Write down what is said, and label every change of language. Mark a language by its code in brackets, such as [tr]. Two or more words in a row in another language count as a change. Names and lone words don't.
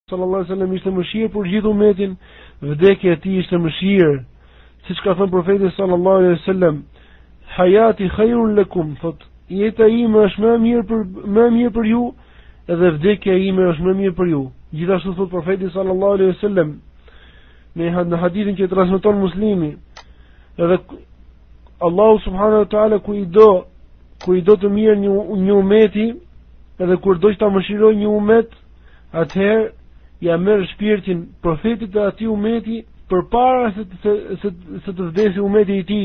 [ar] صلى الله عليه وسلم [sq] ishte mëshirë për gjithë umetin, vdekja e tij ishte mëshirë. Siç ka thënë profeti [ar] صلى الله عليه وسلم, حياتي خير لكم, [sq] thot jeta ime është më mirë për ju, edhe vdekja ime është më mirë për ju. Gjithashtu thot profeti [ar] صلى الله عليه وسلم [sq] në hadithin që transmeton Muslimi, edhe Allahu [ar] سبحانه وتعالى [sq] ku i do të mirë një umeti, edhe kur do të ta mëshirojë një umet, atëherë ja merr shpirtin profetit të atij umeti përpara se të vdesë umeti i tij.